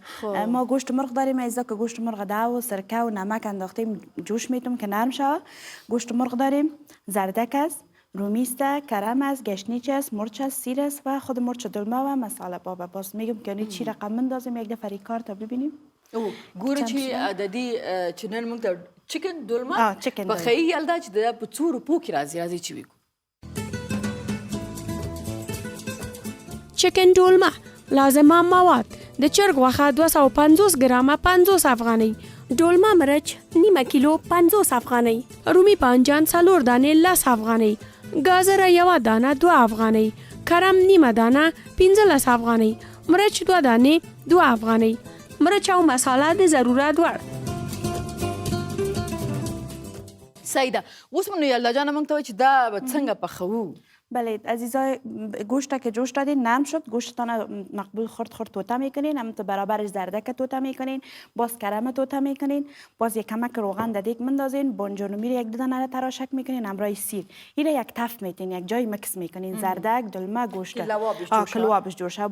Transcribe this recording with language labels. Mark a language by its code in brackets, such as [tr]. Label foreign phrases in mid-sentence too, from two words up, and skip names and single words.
[fa] ما گوشت مرغ داریم عزیزا که گوشت مرغ داو و سرکه و نمک انداختیم جوش میتیم که نرم شود. گوشت مرغ داریم، زردک است، رومی است، کرم است، گشنیج است، مرچ است، سیر است و خود مرچ دلمه و مساله بابا. باز میگم که چی رقم بندازیم یک دفعه ریکار تا ببینیم. [ps] ګوره چې د دې چې نن موږ ته چکن دلمه پخوي یلدا چې د په څو روپو کې راځي چې وګورو. چکن دلمه لازمه مواد: د چرګ غوښه 250 ګرامه 50 افغانۍ، دلمه مرچ نیمه کیلو 50 افغانۍ، رومی بانجان 4 دانه 10 افغانۍ، گازر 1 دانه 2 افغانۍ، کرم نیمه دانه 15 افغانۍ، مرچ 2 دانه 2 افغانۍ، مرچ او مساله د ضرورت وړ. صحیح ده. اوس نو یلدا جان موږ ته وایي چې دا به څنګه پخوو؟ [fa] بله عزیزای، گوشت که جوش دادین نرم شد، گوشتتان مقبول خرد توته میکنین، هم تو برابرش زردک توته میکنین، باز کرم توته میکنین، باز یک کمک روغن در دیگ مندازین، بانجان و میر 1 دانه را تراشک میکنین، همراه سیر اینه یک تف میتین، یک جای مکس میکنین، زردک دلمه گوشت کلوابش جوش شد.